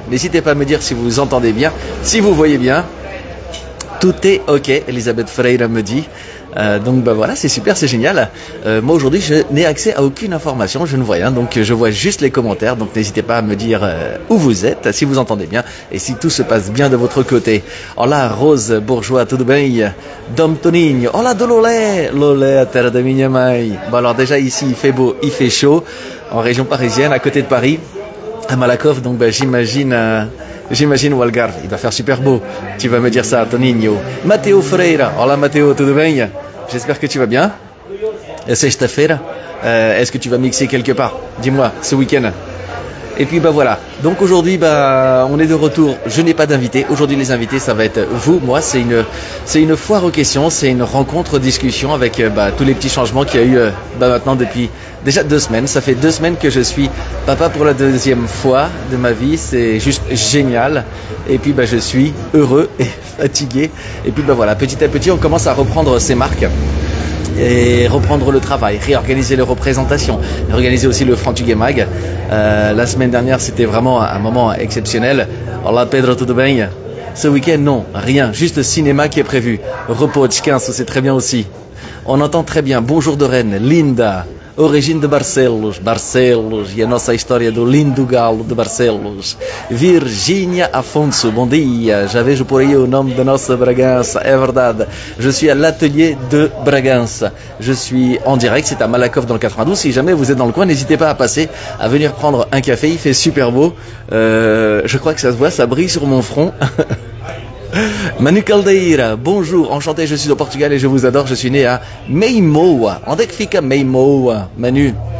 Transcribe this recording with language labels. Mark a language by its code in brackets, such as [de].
[fr] N'hésitez pas à me dire si vous entendez bien, si vous voyez bien. Tout est ok, Elisabeth Freire me dit. Donc bah voilà, c'est super, c'est génial. Moi aujourd'hui je n'ai accès à aucune information, je ne vois rien, donc je vois juste les commentaires. Donc n'hésitez pas à me dire où vous êtes, si vous entendez bien et si tout se passe bien de votre côté. [pt] Olá Rose Bourgeois, tudo bem? Dom Toninho, olá do Lolé, Lolé a terra da minha mãe. [fr] Bon alors déjà ici il fait beau, il fait chaud, en région parisienne, à côté de Paris, à Malakoff, donc bah, J'imagine o Algarve, il va faire super beau. Tu vas me dire ça, Toninho. Matteo Freira, [pt] olá Matteo, tudo bem? [fr] J'espère que tu vas bien. [pt] É sexta-feira. [fr] Est-ce que tu vas mixer quelque part? Dis-moi, ce week-end. Et puis bah voilà, donc aujourd'hui bah on est de retour, je n'ai pas d'invité, aujourd'hui les invités ça va être vous, moi c'est une foire aux questions, c'est une rencontre discussion avec tous les petits changements qu'il y a eu maintenant depuis déjà 2 semaines, ça fait 2 semaines que je suis papa pour la 2e fois de ma vie, c'est juste génial et puis bah je suis heureux et fatigué et puis bah voilà, petit à petit on commence à reprendre ces marques et reprendre le travail, réorganiser les représentations, réorganiser aussi le Frantuguem Mag. La semaine dernière, c'était vraiment un moment exceptionnel. [pt] Olá Pedro, tudo bem? [fr] Ce week-end, non, rien, juste cinéma qui est prévu. Repos de 15, c'est très bien aussi. On entend très bien. Bonjour de Rennes, Linda. [pt] Origem de Barcelos, e a nossa história do lindo galo de Barcelos. Virgínia Afonso, bom dia. Já vejo por aí o nome da nossa Bragança, é verdade. [fr] Je suis à l'atelier de Bragança. Je suis en direct, c'est à Malakoff dans le 92. Si jamais vous êtes dans le coin, n'hésitez pas à passer, à venir prendre un café. Il fait super beau. Je crois que ça se voit, ça brille sur mon front. Manu Caldeira, bonjour, enchanté, je suis au Portugal et je vous adore, je suis né à Meimoa. [pt] Onde é que fica Meimoa, Manu?